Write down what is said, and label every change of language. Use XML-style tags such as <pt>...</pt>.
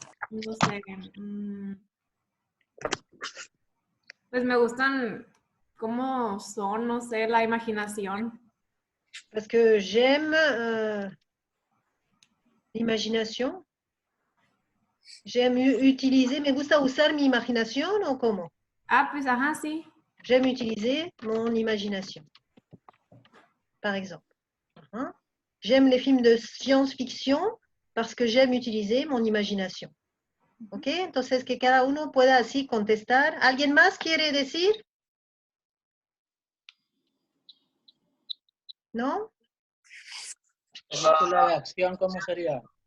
<es>no sé, pues me gustan cómo son, no sé, la imaginación.</es> <fr>Parce que j'aime l'imagination. J'aime utiliser,</fr> <es>me gusta usar mi imaginación o cómo? Ah, pues ajá, sí.</es> <fr>J'aime utiliser mon imagination, par exemple. J'aime les films de science-fiction parce que j'aime utiliser mon imagination. ¿Ok?</fr> <es>Entonces, que cada uno pueda así contestar. ¿Alguien más quiere decir? ¿No? ¿Película de acción cómo sería?</es>